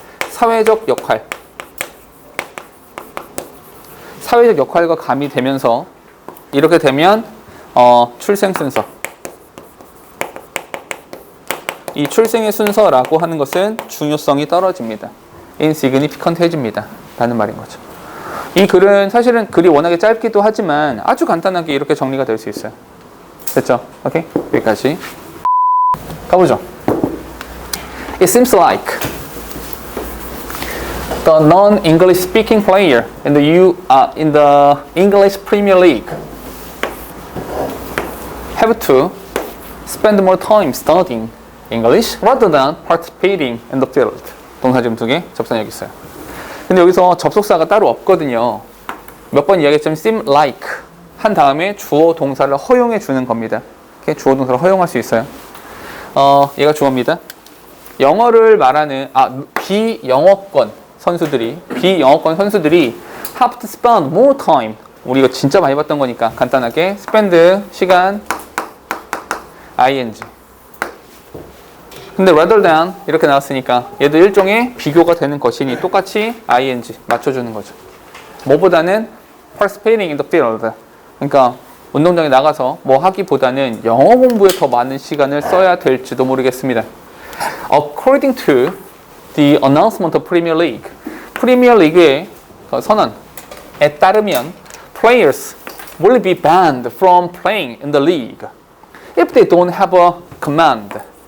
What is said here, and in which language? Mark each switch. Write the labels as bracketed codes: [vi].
[ko] 사회적 역할과 가미되면서 이렇게 되면 출생 순서, 이 출생의 순서라고 하는 것은 중요성이 떨어집니다. insignificant해집니다. 라는 말인 거죠. 이 글은 사실은 글이 워낙에 짧기도 하지만 아주 간단하게 이렇게 정리가 될 수 있어요. 됐죠? 오케이? 여기까지 가보죠. [en] It seems like the non-English speaking player in the English Premier League have to spend more time studying English rather than participating in the field. [ko] 동사 지금 2개, 접선 여기 있어요. 근데 여기서 접속사가 따로 없거든요. 몇 번 이야기했지만 seem like 한 다음에 주어 동사를 허용해 주는 겁니다. 이렇게 주어 동사를 허용할 수 있어요. 얘가 주어입니다. 영어를 말하는 비영어권 선수들이, 비영어권 선수들이 [en] have to spend more time. [ko] 우리 이거 진짜 많이 봤던 거니까 간단하게 spend 시간 ing. 근데 rather than 이렇게 나왔으니까 얘도 일종의 비교가 되는 것이니 똑같이 ing 맞춰주는 거죠. 뭐보다는 [en] participating in the field. [ko] 그러니까 운동장에 나가서 뭐 하기보다는 영어 공부에 더 많은 시간을 써야 될지도 모르겠습니다. [en] According to the announcement of Premier League, [ko] 프리미어 리그의 선언에 따르면 [en] players will be banned from playing in the league if they don't have a command.